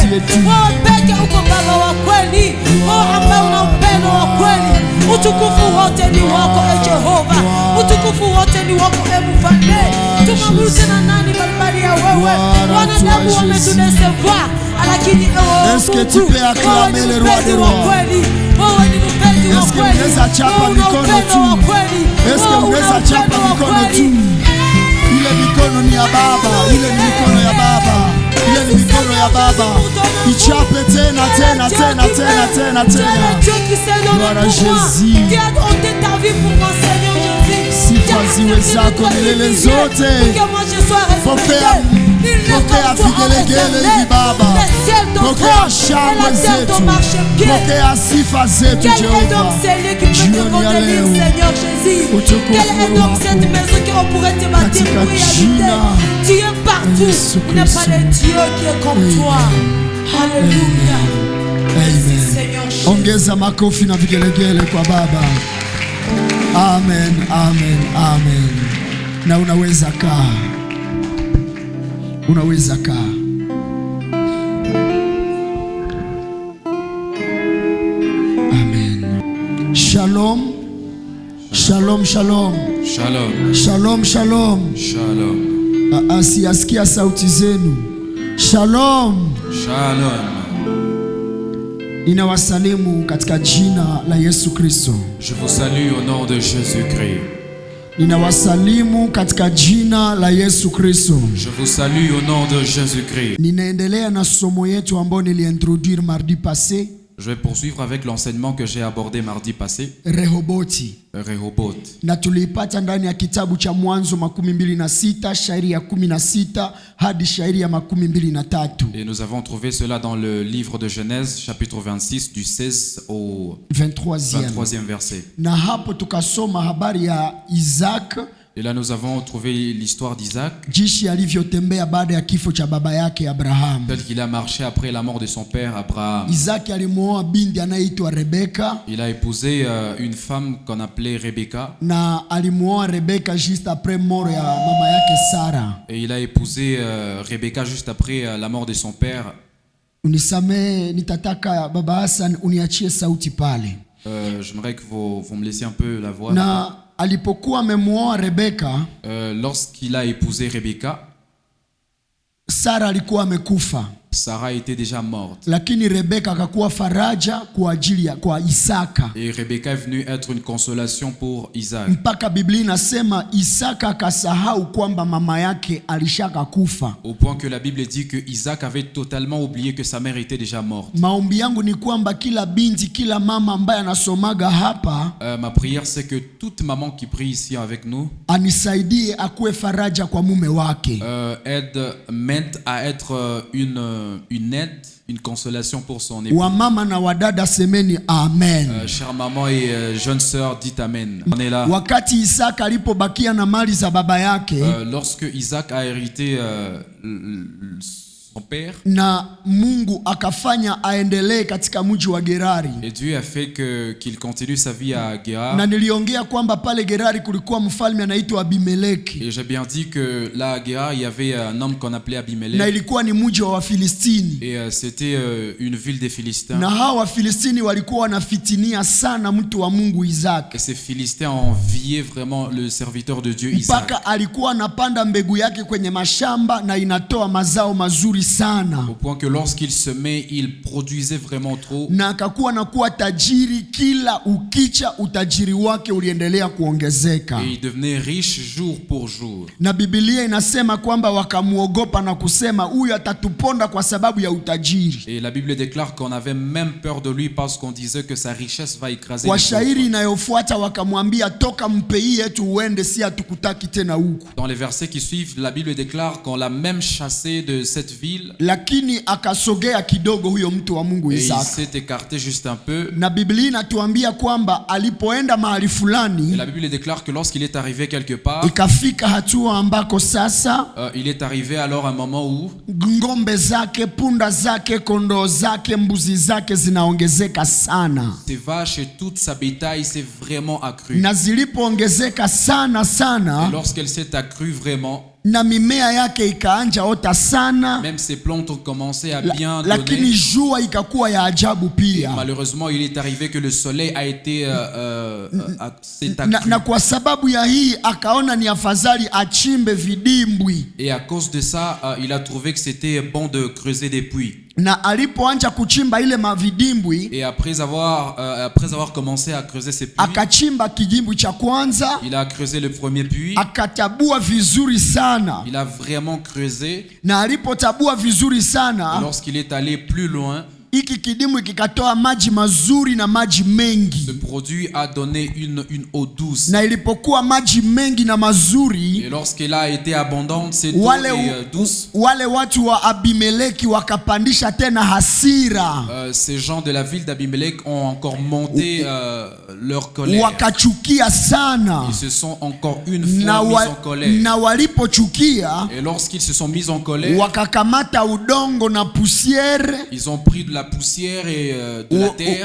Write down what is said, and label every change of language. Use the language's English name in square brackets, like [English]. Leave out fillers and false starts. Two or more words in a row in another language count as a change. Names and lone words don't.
[Swahili] Wewe peke uko baba wa kweli. Wewe ambaye una upendo wa kweli. Utukufu wote ni wako Jehova. Utukufu wote ni wako mfalme. Tumwabudu na nani bali ya wewe. Wanadamu wametudesevoir, lakini ewe [French] Est-ce que tu peux acclamer le roi des rois? [Swahili] Wewe ni mpenzi wa [French] Est-ce que [Swahili] kweli. unaweza chapa mikono tu? [French] Est-ce que [Swahili] unaweza chapa mikono tu? Ile mikono ni ya Baba, ile ni mikono ya Baba, ile ni mikono ya Baba. Ichape tena tena tena tena tena tena. [French] Gloire à Jésus. [Swahili] Sifa ziwe zako milele zote. Pokea vigelegele hivi Baba. Pokea shangwe zetu. Pokea sifa zetu Jehova. Jioni ya leo utukufu wako katika jina [French] Tu es partout. Il n'y a pas de Dieu qui est comme toi. Alléluia. Amen. Seigneur Jésus. [Swahili] Ongeza makofi na vigelegele kwa Baba. Amen, amen, amen. Na unaweza kaa. Unaweza kaa. Amen. Shalom. Shalom, shalom. Shalom. Shalom, shalom. Shalom. Asiasikia sauti zenu. Shalom. Shalom. Ninawasalimu katika jina la Yesu Kristo. [French] Je vous salue au nom de Jésus-Christ. [Swahili] Ninawasalimu katika jina la Yesu Kristo. [French] Je vous salue au nom de Jésus-Christ. [Swahili] Ninaendelea na somo yetu ambao niliintroduire [French] mardi passé. Je vais poursuivre avec l'enseignement que j'ai abordé mardi passé. [Swahili] Rehoboti. [French] Rehoboth. [Swahili] Na tuliipata ndani ya kitabu cha Mwanzo 26 shairi ya 16 hadi shairi ya 23. [French] Et nous avons trouvé cela dans le livre de Genèse, chapitre 26, du 16 au 23e verset. [Swahili] Na hapo tukasoma habari ya Isaac. [French] Et là nous avons trouvé l'histoire d'Isaac, [Swahili] jinsi alivyotembea baada ya kifo cha baba yake Abraham. [French] tel qu'il a marché après la mort de son père Abraham. [Swahili] Isaac alimuoa binti anaitwa Rebeka. [French] Il a épousé une femme qu'on appelait Rebecca. [Swahili] Na alimuoa Rebeka [French] juste après [Swahili] mort ya mama yake Sara. [French] Et il a épousé Rebecca juste après la mort de son père. [Swahili] Unisamee, nitataka baba Hassan uniachie sauti pale. [French] J'aimerais que vous me laissiez un peu la voix. [Swahili] Na alipokuwa amemuoa Rebeka, [French] lorsqu'il a épousé Rebecca, [Swahili] Sara alikuwa amekufa. [French] Sarah était déjà morte. [Swahili] Lakini Rebeka akakuwa faraja kwa ajili ya kwa Isaka. [French] Et Rebecca est venue être une consolation pour Isaac. [Swahili] Mpaka Biblia inasema Isaka akasahau kwamba mama yake alishaka kufa. [French] Au point que la Bible dit que Isaac avait totalement oublié que sa mère était déjà morte. [Swahili] Maombi yangu ni kwamba kila binti, kila mama ambaye anasomaga hapa, [French] Ma prière c'est que toute maman qui prie ici avec nous [Swahili] anisaidie akuwe faraja kwa mume wake. [French] m'aide à être une aide, une consolation pour son époux. [Swahili] Wamama na wadada semeni amen. [French] Chère maman et jeune sœur, dites amen. On est là. [Swahili] Wakati Isaka alipobakia na mali za baba yake, [French] lorsque Isaac a hérité son père, [Swahili] na Mungu akafanya aendelee katika mji wa Gerari. [French] Et Dieu a fait qu'il continue sa vie à Gerar. [Swahili] Na niliongea kwamba pale Gerari kulikuwa mfalme anaitwa Abimeleki. [French] Et j'ai bien dit que là à Gerar il y avait un homme qu'on appelait Abimelech. [Swahili] Na ilikuwa ni mji wa Wafilistini. [French] Et c'était une ville des Philistins. [Swahili] Na hao Wafilistini walikuwa wanafitinia sana mtu wa Mungu Isaac. [French] Et ces Philistins enviaient vraiment le serviteur de Dieu Isaac. [Swahili] Mpaka alikuwa anapanda mbegu yake kwenye mashamba na inatoa mazao mazuri sana, [French] au point que lorsqu'il semait, il produisait vraiment trop. [Swahili] na akakuwa nakuwa tajiri, kila ukicha utajiri wake uliendelea kuongezeka. [French] Et il devenait riche jour pour jour. [Swahili] Na Biblia inasema kwamba wakamuogopa na kusema huyu atatuponda kwa sababu ya utajiri. [French] Et la Bible déclare qu'on avait même peur de lui parce qu'on disait que sa richesse va écraser [Swahili] Kwa [French] les [Swahili] shairi [French] pauvres. [Swahili] inayofuata wakamwambia toka mpei yetu uende, si hatukutaki tena huku. [French] Dans les versets qui suivent, la Bible déclare qu'on l'a même chassé de cette ville. [Swahili] Lakini akasogea kidogo huyo mtu wa Mungu [French] Et il [Swahili] Isaka. [French] s'est écarté juste un peu. [Swahili] Na Biblia inatuambia kwamba alipoenda mahali [French] Et [Swahili] fulani, [French] la Bible déclare que lorsqu'il est arrivé quelque part, [Swahili] ikafika hatua ambako sasa [French] il est arrivé alors un moment où [Swahili] ngombe zake, punda zake, kondoo zake, mbuzi zake zinaongezeka sana. [French] ses vaches et toute sa bétail s'est vraiment accrue. [Swahili] Na zilipoongezeka sana [French] Et [Swahili] sana, [French] lorsqu'elle s'est accrue vraiment, [Swahili] na mimea yake ikaanja ota sana, [French] même ses plantes ont commencé à bien [Swahili] lakini [French] donner. [Swahili] jua ikakuwa ya ajabu [French] Et [Swahili] pia. [French] malheureusement, il est arrivé que le soleil a été s'est [Swahili] Na [French] accru. [Swahili] kwa sababu ya hii akaona ni afadhali achimbe vidimbwi. [French] Et à cause de ça, il a trouvé que c'était bon de creuser des puits. [Swahili] Na alipoanja kuchimba ile mavidimbwi, [French] Et après avoir commencé à creuser ces puits, [Swahili] akachimba kidimbwi cha kwanza, [French] il a creusé le premier puits. [Swahili] akatabua vizuri sana. [French] Il a vraiment creusé. [Swahili] Na alipotabua vizuri [French] Et [Swahili] sana, [French] lorsqu'il est allé plus loin, [Swahili] hiki kidimbwi kikatoa maji mazuri na maji [French] ce [Swahili] mengi. [French] produit a donné une eau douce. [Swahili] Na ilipokuwa maji mengi na [French] Et [Swahili] mazuri, [French] lorsqu'elle a été abondante, cette eau [Swahili] wale, [French] est douce, [Swahili] wale watu wa Abimeleki wakapandisha tena hasira, [French] ces gens de la ville d'Abimelech ont encore monté leur colère. [Swahili] wakachukia sana. [French] Ils se sont encore une [Swahili] Na, [French] fois mis en colère. [Swahili] na walipochukia, [French] Et lorsqu'ils se sont mis en colère, [Swahili] wakakamata udongo na pusiere, [French] ils ont pris de la poussière et de la terre.